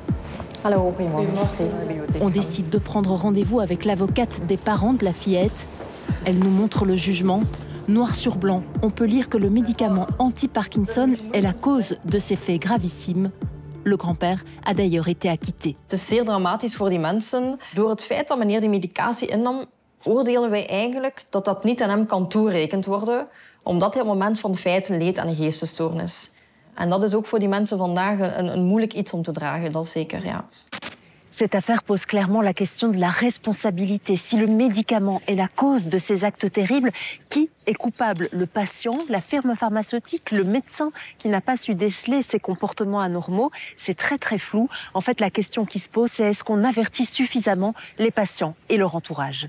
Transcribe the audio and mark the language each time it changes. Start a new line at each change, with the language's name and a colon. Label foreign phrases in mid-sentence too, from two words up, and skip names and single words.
French: On décide de prendre rendez-vous avec l'avocate des parents de la fillette. Elle nous montre le jugement. Noir sur blanc, on peut lire que le médicament anti-Parkinson est la cause de ces faits gravissimes. Le grand-père a d'ailleurs été acquitté.
Dutch: Het is zeer dramatisch voor die mensen. Door het feit dat meneer die medicatie innam, oordelen wij eigenlijk dat dat niet aan hem kan toegerekend worden, omdat hij op het moment van de feiten leed aan een geestesstoornis. En dat is ook voor die mensen vandaag een moeilijk iets om te dragen, dat zeker, ja.
French: Cette affaire pose clairement la question de la responsabilité. Si le médicament est la cause de ces actes terribles, qui est coupable? Le patient, la firme pharmaceutique, le médecin qui n'a pas su déceler ces comportements anormaux? C'est très très flou. En fait, la question qui se pose, c'est est-ce qu'on avertit suffisamment les patients et leur entourage?